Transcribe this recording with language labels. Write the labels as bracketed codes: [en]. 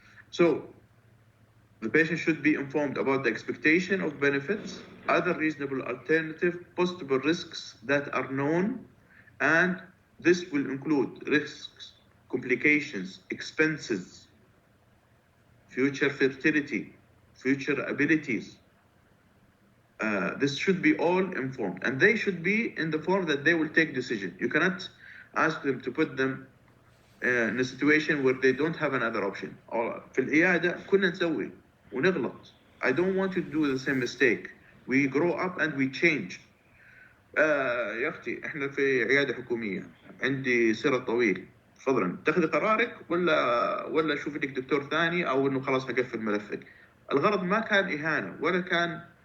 [en] So the patient should be informed about the expectation of benefits, other reasonable alternative, possible risks that are known, and this will include risks, complications, expenses, future fertility, future abilities. This should be all informed, and they should be in the form that they will take decision. You cannot ask them to put them in a situation where they don't have another option. [ar] في العيادة كنا نسوي ونغلط. [en] I don't want you to do the same mistake. We grow up and we change. [ar] يا أختي إحنا في عيادة حكومية، عندي سرد طويل، تفضلا تاخذي قرارك ولا شوف لك دكتور ثاني، أو إنه خلاص هقفل ملفك. الغرض ما كان إهانة ولا كان.